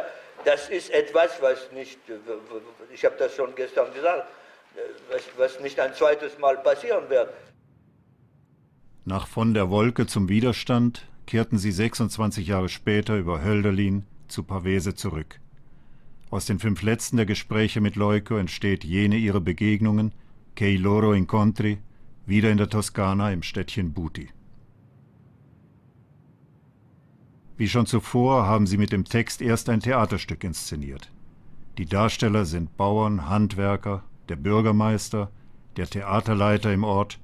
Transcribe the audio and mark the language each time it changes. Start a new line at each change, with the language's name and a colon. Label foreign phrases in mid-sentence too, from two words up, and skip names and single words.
German: Das ist etwas, was nicht, ich habe das schon gestern gesagt, was nicht ein zweites Mal passieren wird. Nach Von der Wolke zum Widerstand kehrten sie 26 Jahre später über Hölderlin zu Pavese zurück. Aus den 5 letzten der Gespräche mit Leuco entsteht jene ihre Begegnungen,
Italian: Che i loro incontri,
German: wieder in der Toskana im Städtchen Buti. Wie schon zuvor haben sie mit dem Text erst ein Theaterstück inszeniert. Die Darsteller sind Bauern, Handwerker, der Bürgermeister, der Theaterleiter im Ort.